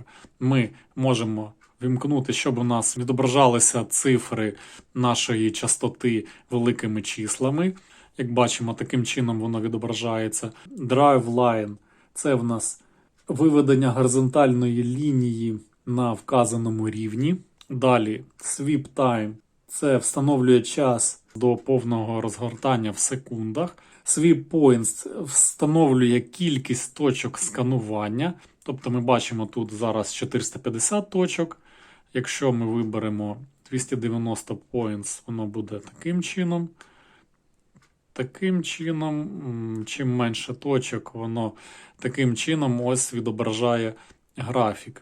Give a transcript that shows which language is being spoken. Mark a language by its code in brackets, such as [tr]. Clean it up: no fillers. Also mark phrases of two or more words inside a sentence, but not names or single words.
[uk] Ми можемо вімкнути, щоб у нас відображалися цифри нашої частоти великими числами. Як бачимо, таким чином воно відображається. [en] Drive line [uk] – це в нас виведення горизонтальної лінії на вказаному рівні. Далі [en] sweep time – [uk] це встановлює час до повного розгортання в секундах. [en] Sweep points [uk] встановлює кількість точок сканування. Тобто ми бачимо тут зараз 450 точок. Якщо ми виберемо 290 points, воно буде таким чином. Таким чином, чим менше точок, воно таким чином ось відображає графік.